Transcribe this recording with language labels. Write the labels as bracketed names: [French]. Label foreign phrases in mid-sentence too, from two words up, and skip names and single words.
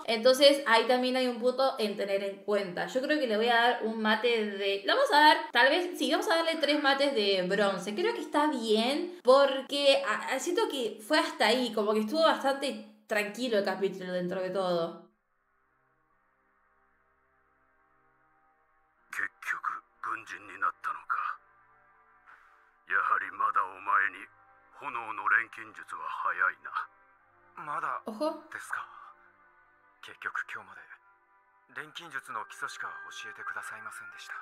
[Spanish] Entonces ahí también hay un punto en tener en cuenta. Yo creo que le voy a dar un mate de... Le vamos a dar, tal vez, sí, vamos a darle 3 mates de bronce. Creo que está bien porque siento que fue hasta ahí, como que estuvo bastante tranquilo el capítulo dentro de todo. [Japanese] 結局軍人になったのか。やはりまだお前に炎の錬金術は早いな。まだ [Spanish] Ojo. [Japanese] ですか。結局今日まで錬金術の基礎しか教えてくださいませんでした。